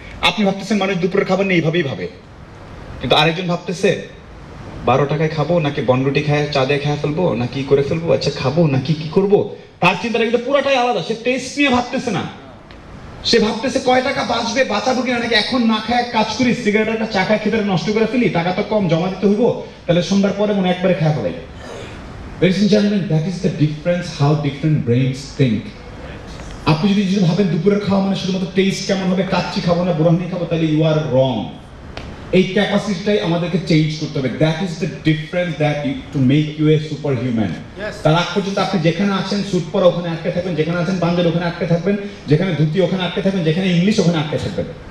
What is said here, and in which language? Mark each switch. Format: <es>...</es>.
<bn>আপনি ভাবতেছেন মানুষ দুপুরের খাবার নিয়ে এইভাবেই ভাবে, কিন্তু আরেকজন ভাবতেছে 12 টাকায় খাবো নাকি বনরুটি খায় চা দিয়ে খেয়ে ফেলবো না কি করে ফেলবো, আচ্ছা খাবো নাকি কি করবো। তার চিন্তাটা কিন্তু পুরোটাই আলাদা। সে টেস্ট নিয়ে ভাবতেছে না, সে ভাবতেছে কয় টাকা বাঁচবে, বাঁচাবো কিনা, নাকি এখন না খায় এক কাজ করি সিগারেট একটা চা খায় খেতে নষ্ট করে ফেলি, টাকা তো কম জমা দিতে হইব, তাহলে সন্ধ্যার পরে মনে একবারে খাওয়া ফেলাই।</bn> <en>Ladies and gentlemen, that is the difference how different brains think.</en> <bn>আপনি যদি ভাবেন দুপুরের খাওয়া মানে শুধুমাত্র টেস্ট কেমন হবে, কাচ্চি খাবো না বুড়ানি খাবো, তাহলে</bn> <en>You are wrong.</en> <bn>এই ক্যাপাসিটিটাই আমাদেরকে চেঞ্জ করতে হবে।</bn> <en>That is the difference that to make you a super human.</en> <bn>তার আগ পর্যন্ত আপনি যেখানে আছেন স্যুট পরা ওখানে আটকে থাকবেন, যেখানে আছেন পাঞ্জাবি ওখানে আটকে থাকবেন, যেখানে ধুতি ওখানে আটকে থাকবেন, যেখানে ইংলিশ ওখানে আটকে থাকবেন।</bn>